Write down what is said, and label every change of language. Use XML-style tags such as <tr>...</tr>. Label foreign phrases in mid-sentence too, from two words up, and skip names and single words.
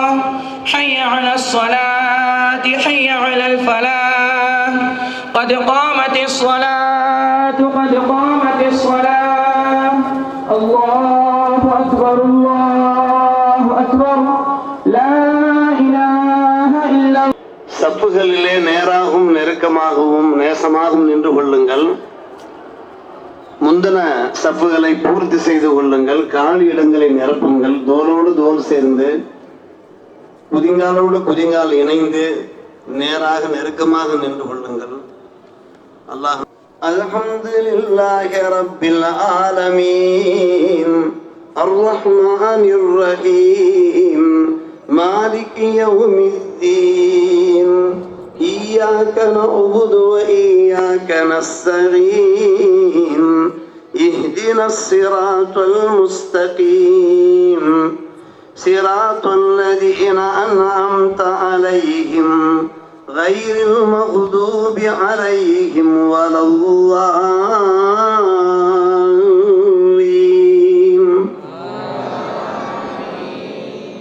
<ar>حي على الصلاة. حي على الفلاح. قد قامت الصلاة. قد قامت الصلاة. الله أكبر الله أكبر. لا إله إلا الله.</ar> <ta>சப்புகளிலே நேராகவும் நெருக்கமாகவும் நேசமாகவும் நின்று கொள்ளுங்கள். முந்தின சப்புகளை பூர்த்தி செய்து கொள்ளுங்கள். காலி இடங்களை நிரப்புங்கள். தோளோடு தோல் சேர்ந்து குதிங்காலோடு குதிங்கால் இணைந்து நேராக நெருக்கமாக நின்று கொள்ளுங்கள்.</ta> <ar>الله الحمد لله رب العالمين الرحمن الرحيم مالك يوم الدين إياك نعبد وإياك نستعين اهدنا الصراط المستقيم صراط الذين أنعمت عليهم غير المغضوب عليهم ولا الضالين.</ar>